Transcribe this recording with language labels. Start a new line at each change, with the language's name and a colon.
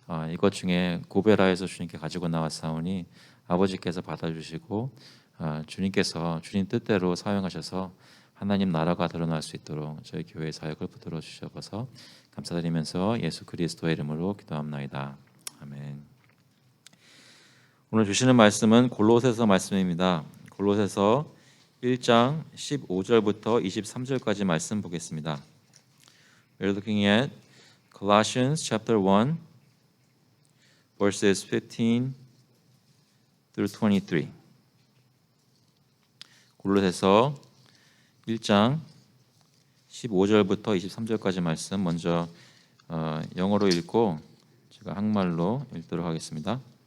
Korean: 이것 중에 고베라에서 주님께 가지고 나왔사오니 아버지께서 받아주시고 주님께서 주님 뜻대로 사용하셔서 하나님 나라가 드러날 수 있도록 저희 교회 사역을 붙들어 주셔서 감사드리면서 예수 그리스도의 이름으로 기도합나이다. 아멘. 오늘 주시는 말씀은 골로새서 말씀입니다. 골로새서 1장 15절부터 23절까지 말씀 보겠습니다.
English: We're looking at Colossians chapter 1 verses 15 through 23.
Korean: 골로새서 1장 15절부터 23절까지 말씀 먼저 영어로 읽고 제가 한국말로 읽도록 하겠습니다.